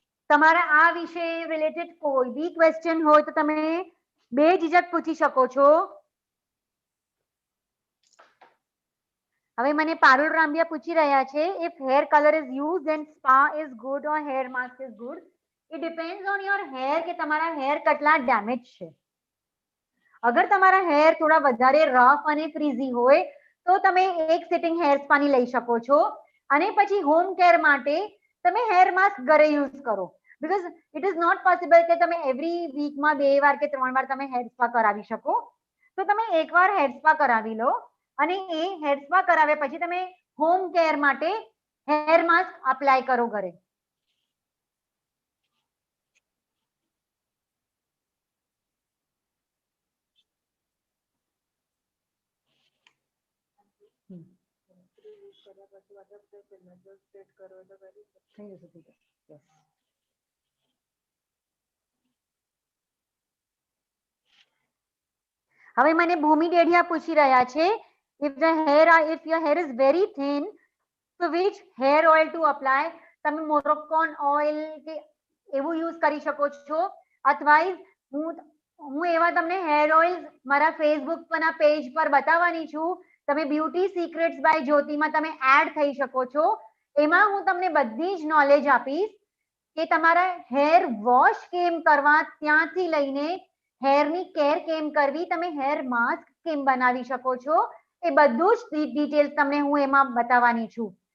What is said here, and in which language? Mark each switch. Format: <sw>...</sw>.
<gu>તમારા આ વિશે રિલેટેડ કોઈ બી ક્વેશ્ચન હોય તો તમે બેઝિઝક પૂછી શકો છો. હવે મને પારુલ રામબિયા પૂછી રહ્યા છે,</gu> <en>if hair color is used then spa is good or hair mask is good? It depends on your hair</en> <gu>કે તમારા હેર કેટલા ડેમેજ છે. અગર તમારા હેર થોડા વધારે રફ અને ફ્રીઝી હોય તો તમે એક સિટિંગ હેર સ્પાની લઈ શકો છો અને પછી હોમ કેર માટે તમે હેર માસ્ક ઘરે યુઝ કરો.</gu> <en>because it is not possible</en> <gu>કે તમે એવરી વીકમાં 2 વાર કે 3 વાર તમે હેર સ્પા કરાવી શકો. તો તમે એકવાર હેર સ્પા કરાવી લો અને એ હેર સ્પા કરાવ્યા પછી તમે હોમ કેર માટે હેર માસ્ક અપ્લાય કરો ઘરે. હવે મને ભૂમિ ડેઢિયા પૂછી રહ્યા છે,</gu> <en>if your hair is very thin, so which hair oil to apply?</en> <gu>તમે મોરોક્કોન ઓઇલ કે એવું યુઝ કરી શકો છો, અથવા હું એવા તમને હેર ઓઇલ મારા ફેસબુક પરના પેજ પર બતાવવાની છું. તમે બ્યુટી સિક્રેટ્સ બાય જ્યોતિમાં તમે એડ થઈ શકો છો. એમાં હું તમને બધી જ નોલેજ આપીશ કે તમારા હેર વોશ કેમ કરવા, ત્યાંથી લઈને હેરની કેર કેમ કરવી, તમે હેર માસ્ક કેમ બનાવી શકો છો, એ બધું જ ડિટેલ્સ તમને હું એમાં બતાવવાની છું.</gu>